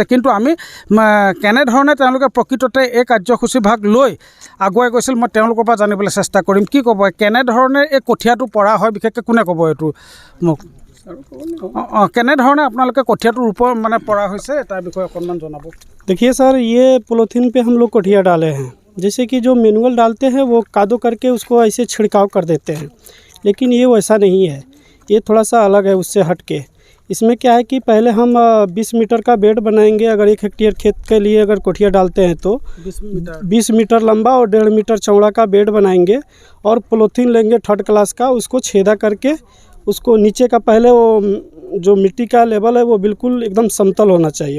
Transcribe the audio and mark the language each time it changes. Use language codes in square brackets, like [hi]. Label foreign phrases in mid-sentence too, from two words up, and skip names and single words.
[as] কিন্তু আমি কেনেধৰণে তেওঁলোকে প্ৰকৃততে এই কাৰ্যসূচী ভাগ লৈ আগুৱাই গৈছিল মই তেওঁলোকৰ পৰা জানিবলৈ চেষ্টা কৰিম। কি ক'ব, কেনেধৰণে এই কঠীয়াটো পৰা হয়, বিশেষকৈ কোনে ক'ব এইটো মোক? কেনেধৰণে আপোনালোকে কঠীয়াটো ৰোপণ মানে পৰা হৈছে তাৰ বিষয়ে অকণমান জনাব। [hi] देखिए सर, ये पॉलीथीन पे हम लोग कोठिया डाले हैं। जैसे कि जो मैनुअल डालते हैं वो कादो करके उसको ऐसे छिड़काव कर देते हैं, लेकिन ये वैसा नहीं है। ये थोड़ा सा अलग है उससे हट के। इसमें क्या है कि पहले हम 20 मीटर का बेड बनाएंगे। अगर 1 हेक्टेयर खेत के लिए अगर कोठिया डालते हैं तो 20 मीटर लंबा और 1.5 मीटर चौड़ा का बेड बनाएंगे और पॉलीथीन लेंगे 3rd क्लास का, उसको छेदा करके उसको नीचे का पहले वो जो मिट्टी का लेवल है वो बिल्कुल एकदम समतल होना चाहिए।